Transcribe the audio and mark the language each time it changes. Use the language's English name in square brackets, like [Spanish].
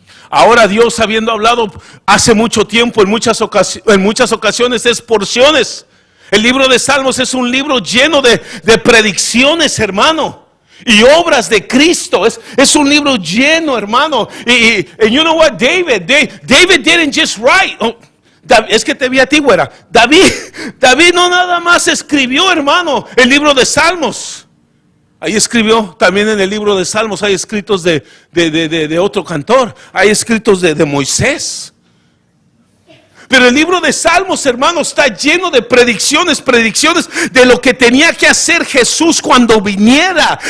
[Spanish] Ahora Dios, habiendo hablado hace mucho tiempo, en muchas ocasiones es porciones. El libro de Salmos es un libro lleno de predicciones, hermano, y obras de Cristo. Es un libro lleno, hermano. [English] And you know what, David didn't just write. [Spanish] Es que te vi a ti, güera. David no nada más escribió, hermano, el libro de Salmos. Ahí escribió también en el libro de Salmos. Hay escritos de otro cantor. Hay escritos de Moisés. Pero el libro de Salmos, hermano, está lleno de predicciones de lo que tenía que hacer Jesús cuando viniera.